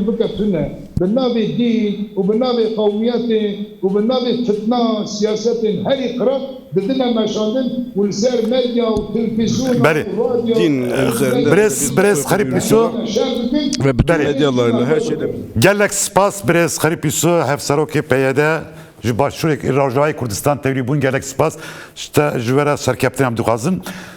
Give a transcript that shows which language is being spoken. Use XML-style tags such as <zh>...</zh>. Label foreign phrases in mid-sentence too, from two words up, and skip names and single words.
<tr>Din üzerinde Brez Harip Yusuf ve bütün medyalarıyla her şeyde.</tr> <ku>gelek spas Brez Harip Yusuf hevsaroki peyede ji başûrek Rojavayê Kurdistan tevlî bûn gelek spas işte ji were serkeftinê em dixwazin</ku>